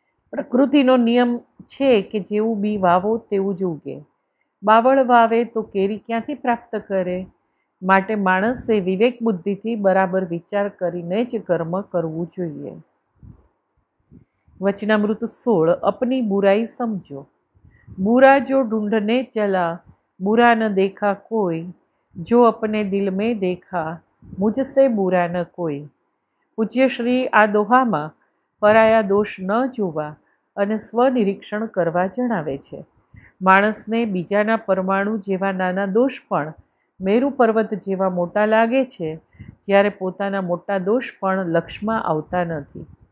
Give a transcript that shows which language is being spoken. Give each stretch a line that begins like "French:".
Gujarati: પ્રકૃતિનો નિયમ છે કે જેવું બી વાવો તેવું જ ઉગે. બાવળ વાવે તો કેરી ક્યાંથી પ્રાપ્ત કરે? માટે માણસે વિવેક બુદ્ધિથી બરાબર વિચાર કરીને જ કર્મ કરવું જોઈએ. વચનામૃત 16. અપની બુરાઈ સમજો,
Hindi: बुरा जो ढूंढने चला, बुरा न देखा कोई, जो अपने दिल में देखा, मुझसे बुरा न कोई.
Gujarati: પૂજ્યશ્રી આ દોહામાં પરાયા દોષ ન જોવા અને સ્વનિરીક્ષણ કરવા જણાવે છે. માણસને બીજાના પરમાણુ જેવા નાના દોષ પણ મેરુ પર્વત જેવા મોટા લાગે છે, જ્યારે પોતાના મોટા દોષ પણ લક્ષમાં આવતા નથી.